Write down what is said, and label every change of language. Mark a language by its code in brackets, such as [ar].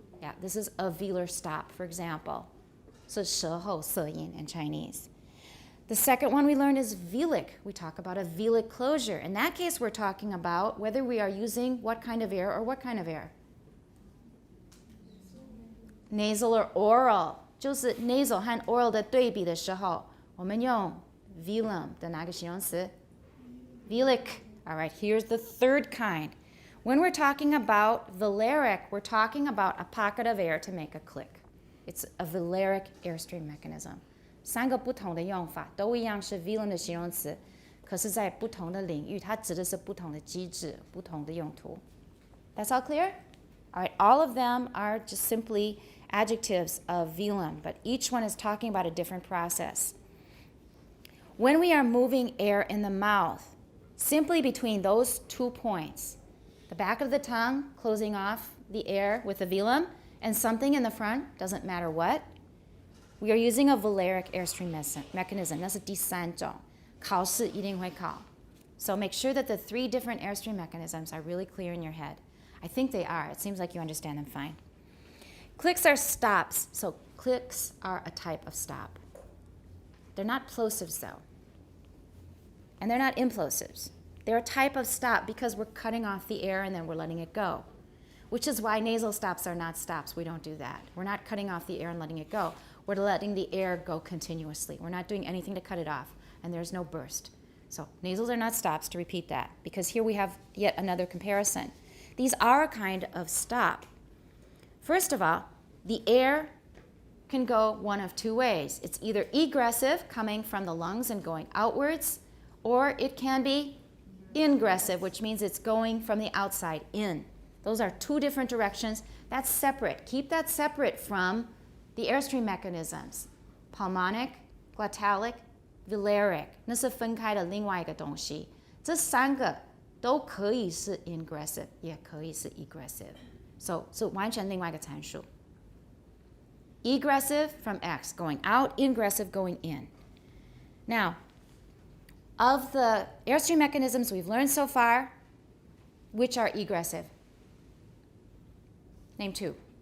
[en] Yeah, this is a velar stop, for example. So 舌后色音 in Chinese. The second one we learned is velic. We talk about a velic closure. In that case, we're talking about whether we are using what kind of air or what kind of air. Nasal or oral. [zh] 就是 nasal 和 oral 的对比的时候，我们用 velum 的哪个形容词？ [en] Velic. All right, here's the third kind. When we're talking about velaric, we're talking about a pocket of air to make a click. It's a velaric airstream mechanism. [zh] 3个不同的用法，都一样是 velum 的形容词，可是在不同的领域，它指的是不同的机制、不同的用途。 [en] That's all clear? All right, all of them are just simply adjectives of velum, but each one is talking about a different process. When we are moving air in the mouth, simply between those 2 points, the back of the tongue closing off the air with the velum, and something in the front, doesn't matter what, we are using a velaric airstream mechanism. [zh] 那是第3种，考试一定会考。 [en] So make sure that the 3 different airstream mechanisms are really clear in your head. I think they are. It seems like you understand them fine. Clicks are stops. So clicks are a type of stop. They're not plosives, though. And they're not implosives. They're a type of stop because we're cutting off the air and then we're letting it go, which is why nasal stops are not stops. We don't do that. We're not cutting off the air and letting it go. We're letting the air go continuously. We're not doing anything to cut it off, and there's no burst. So nasals are not stops, to repeat that, because here we have yet another comparison. These are a kind of stop. First of all, the air can go one of 2 ways. It's either egressive, coming from the lungs and going outwards, or it can be ingressive, which means it's going from the outside in. Those are 2 different directions. That's separate. Keep that separate from the airstream mechanisms. Pulmonic, glottalic, velaric. [zh] 那是分开的另外一个东西。这3个都可以是 ingressive, 也可以是 egressive. So 完全另外一个参数。 [en] Egressive from X, going out, ingressive going in. Now, of the airstream mechanisms we've learned so far, which are egressive? Name 2.